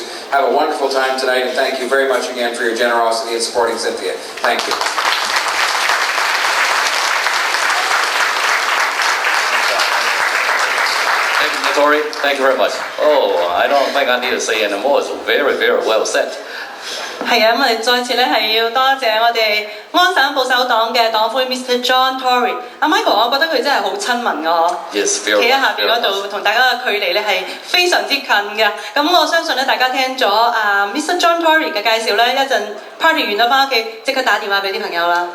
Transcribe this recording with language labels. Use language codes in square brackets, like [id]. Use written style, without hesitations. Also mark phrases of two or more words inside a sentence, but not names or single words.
[en] Have a wonderful time tonight, and thank you very much again for your generosity in supporting Cynthia. Thank you. Thank you, Tori. Thank you very much. Oh, I don't think I need to say anymore. It's very, very well said. [yue] 係啊，咁我哋再次咧係要多謝我哋安省保守黨嘅黨魁 Mr. John Tory。阿 Michael， 我覺得佢真係好親民㗎嗬。 Yes, 企喺下邊嗰度同大家嘅距離咧係非常之近嘅。咁我相信咧大家聽咗Mr. John Tory 嘅介紹咧，一陣 party 完咗翻屋企，即刻打電話俾啲朋友啦。